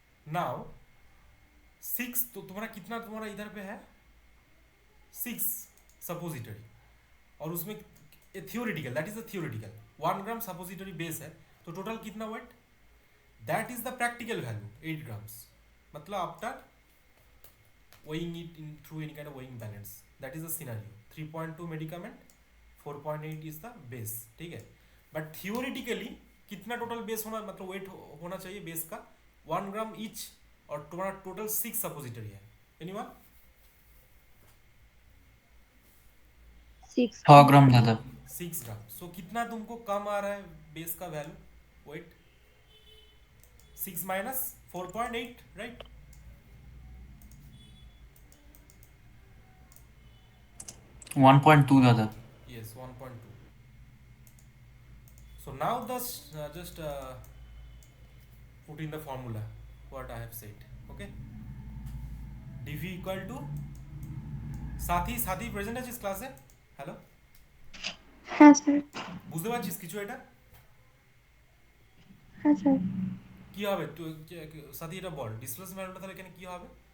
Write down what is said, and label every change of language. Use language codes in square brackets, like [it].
[hi] Now 6, तो तुम्हारा कितना तुम्हारा इधर पे है? 6 सपोजिटरी, और उसमें theoretical, that is the theoretical 1 gram suppository base है, तो टोटल कितना wait? [en] That is the practical value 8 grams, मतलब after weighing it in through any kind of weighing balance. That is the scenario. 3.2 medicament, 4.8 is the base. [hi] ठीक है, but theoretically कितना total base होना, मतलब wait होना चाहिए base का? 1 ग्राम each, और तुम्हारा टोटल 6 सपोजिटरी है। [en] Anyone? 6 100 gram. [hi] ग्राम दादा। 6 ग्राम। सो कितना तुमको कम आ रहा है बेस का वैल्यू, वेट? [en] 6 minus 4.8, right? [hi] 1.2 दादा। [en] Yes, 1.2. So now just put in the formula what I have said. Okay, dv equal to, [bn] Sathi Sathi present আছিস ক্লাসে? হ্যালো, হ্যাঁ স্যার। বুঝতে পারছিস কিছু এটা? হ্যাঁ স্যার। কি হবে তুই সাথী এটা বল, ডিসপ্লেসমেন্ট ভ্যালুটা তাহলে এখানে কি হবে?